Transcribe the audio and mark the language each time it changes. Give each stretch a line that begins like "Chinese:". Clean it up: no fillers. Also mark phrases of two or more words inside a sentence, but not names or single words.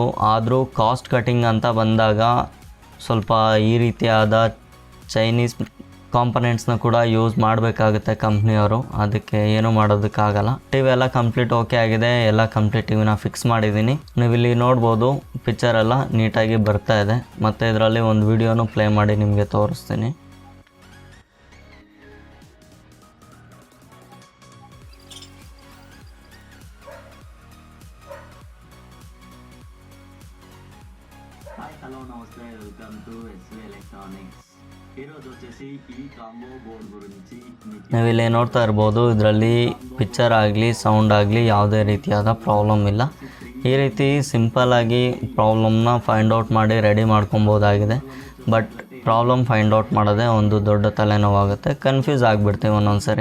Kannada: ಆದರೂ
English: cost cutting
Kannada: ಅಂತ ಬಂದಾಗ ಸ್ವಲ್ಪ ಈ ರೀತಿಯಾದ
English: Chinese components
Kannada: ಕೂಡ ಯೂಸ್ ಮಾಡಬೇಕಾಗುತ್ತೆ ಕಂಪ್ನಿಯವರು. ಅದಕ್ಕೆ ಏನೂ ಮಾಡೋದಕ್ಕಾಗಲ್ಲ. ಟಿ ವಿ ಎಲ್ಲ
English: complete OK
Kannada: ಆಗಿದೆ. ಎಲ್ಲ
English: complete TV
Kannada: ಫಿಕ್ಸ್ ಮಾಡಿದ್ದೀನಿ. ನೀವು ಇಲ್ಲಿ ನೋಡ್ಬೋದು ಪಿಕ್ಚರ್ ಎಲ್ಲ ನೀಟಾಗಿ ಬರ್ತಾ ಇದೆ. ಮತ್ತು ಇದರಲ್ಲಿ ಒಂದು ವಿಡಿಯೋನು ಪ್ಲೇ ಮಾಡಿ ನಿಮಗೆ ತೋರಿಸ್ತೀನಿ.
English: Hello namaste welcome to SV Electronics.
Telugu: ఈరోజు వచ్చేసి ఈ
English: combo board
Telugu: గురించి
Kannada: ನಾವಿಲ್ಲಿ ನೋಡ್ತಾ ಇರ್ಬೋದು. ಇದರಲ್ಲಿ ಪಿಕ್ಚರ್ ಆಗಲಿ ಸೌಂಡ್ ಆಗಲಿ ಯಾವುದೇ ರೀತಿಯಾದ ಪ್ರಾಬ್ಲಮ್ ಇಲ್ಲ. ಈ ರೀತಿ ಸಿಂಪಲ್ಲಾಗಿ
English: problem find out
Kannada: ಮಾಡಿ ರೆಡಿ ಮಾಡ್ಕೊಬೋದಾಗಿದೆ.
English: but problem find out
Kannada: ಮಾಡೋದೇ ಒಂದು ದೊಡ್ಡ ತಲೆನೋವಾಗುತ್ತೆ. ಕನ್ಫ್ಯೂಸ್ ಆಗಿಬಿಡ್ತೀವಿ ಒಂದೊಂದು ಸರಿ.